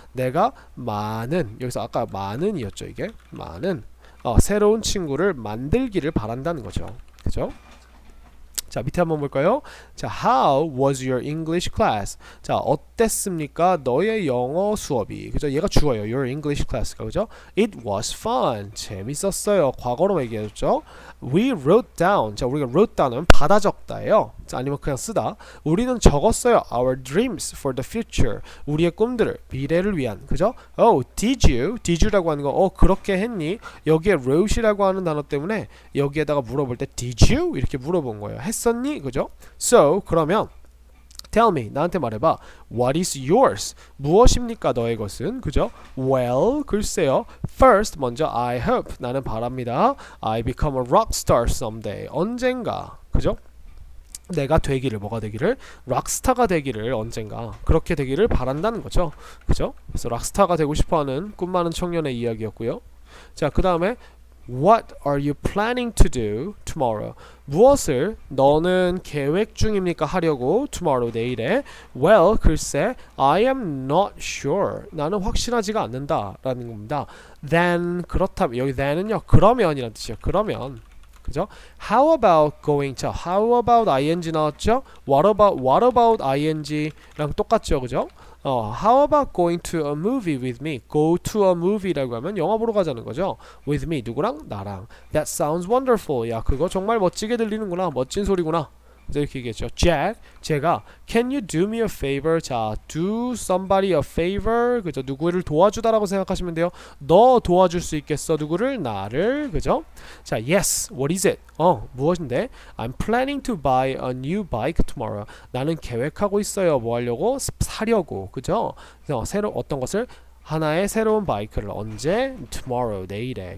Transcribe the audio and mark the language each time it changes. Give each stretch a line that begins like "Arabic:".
Korean: 내가 많은, 여기서 아까 많은이었죠, 이게. 많은 새로운 친구를 만들기를 바란다는 거죠. 그죠? 자, 밑에 한번 볼까요?
English: 자, how was your English class?
Korean: 자, 어땠습니까? 너의 영어 수업이. 그죠? 얘가 주어요.
English: Your English class가. 그죠? It was fun.
Korean: 재밌었어요. 과거로 얘기했죠.
English: We wrote down.
Korean: 자, 우리가 wrote down은 받아 적다예요. 자, 아니면 그냥 쓰다. 우리는 적었어요.
English: Our dreams for the future.
Korean: 우리의 꿈들을, 미래를 위한. 그죠?
English: Oh, did you?
Korean: Did you라고 하는 거, 그렇게 했니? 여기에 wrote이라고 하는 단어 때문에 여기에다가 물어볼 때
English: did you?
Korean: 이렇게 물어본 거예요. 했었니? 그죠? So, 그러면
English: tell me,
Korean: 나한테 말해봐.
English: What is yours?
Korean: 무엇입니까? 너의 것은? 그죠? Well, 글쎄요. First, 먼저
English: I hope,
Korean: 나는 바랍니다.
English: I become a rock star someday.
Korean: 언젠가. 그죠? 내가 되기를, 뭐가 되기를? 락스타가 되기를, 언젠가 그렇게 되기를 바란다는 거죠. 그죠? 그래서 락스타가 되고 싶어하는 꿈 많은 청년의 이야기였고요. 자, 그 다음에
English: What are you planning to do tomorrow?
Korean: 무엇을 너는 계획 중입니까? 하려고
English: tomorrow,
Korean: 내일에.
English: Well,
Korean: 글쎄,
English: I am not sure.
Korean: 나는 확실하지가 않는다 라는 겁니다.
English: Then,
Korean: 그렇다면, 여기 then은요, 그러면이란 뜻이에요. 그러면. 그죠?
English: How about going?
Korean: 자, how about ing 나왔죠? What about ing랑 똑같죠, 그죠?
English: How about going to a movie with me?
Korean: Go to a movie라고 하면 영화 보러 가자는 거죠.
English: With me,
Korean: 누구랑? 나랑.
English: That sounds wonderful.
Korean: 야, 그거 정말 멋지게 들리는구나. 멋진 소리구나. 이렇게 얘기했죠.
English: Jack, 제가 Can you do me a favor? 자, do somebody a favor. 그죠?
Korean: 누구를 도와주다라고 생각하시면 돼요. 너 도와줄 수 있겠어? 누구를? 나를. 그죠? 자, yes.
English: What is it?
Korean: 무엇인데?
English: I'm planning to buy a new bike tomorrow.
Korean: 나는 계획하고 있어요. 뭐 하려고? 사려고. 그죠? 새로 어떤 것을? 하나의 새로운 바이크를. 언제?
English: Tomorrow,
Korean: 내일에.